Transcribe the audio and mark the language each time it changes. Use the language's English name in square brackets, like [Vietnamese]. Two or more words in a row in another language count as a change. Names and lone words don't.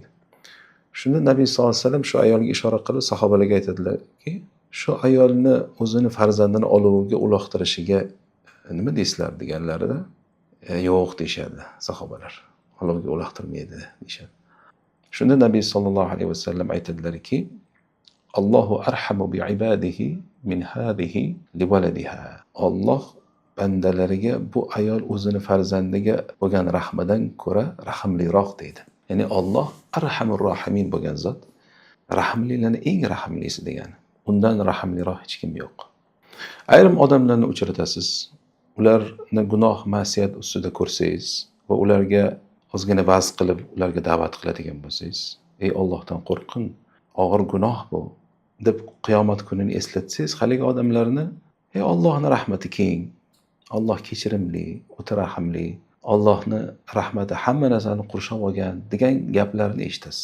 [Uzbek] Shunda Nabiy [Arabic] صلى الله عليه وسلم [Uzbek] shu ayolga ishora qilib sahobalarga aytadilarki, shu ayolni o'zini farzandini oloviga uloqtirishiga nima deysizlar deganlarida, yo'q deyshadi sahobalar. Allohga uloqtirmaydi deyishadi. Shunda Nabiy [Arabic] صلى الله عليه وسلم [Uzbek] aytadilarki, [Arabic] الله أرحم بعباده من هذه بولدها. [Uzbek] Alloh bandalariga bu ayol o'zini farzandiga bo'lgan rahmidan ko'ra rahmliroq deydi. Ya'ni Alloh [Arabic] أرحم الراحمين [Uzbek] bo'lgan zot, rahmlilarning eng rahmlisi degani. Undan rahmliroq hech kim yo'q. Ayrim odamlarni uchratasiz, ularni gunoh, ma'siyat ustida ko'rsangiz va ularga ozgina va'z qilib, ularga da'vat qiladigan bo'lsangiz, ey Allohdan qo'rqin, og'ir gunoh bu deb qiyomat kunini eslatsangiz, haligi odamlarni, ey Allohning rahmati keng, Alloh kechirimli, o'ta rahimli, Allohning rahmati hamma narsani qurshab olgan degan gaplarni eshitasiz.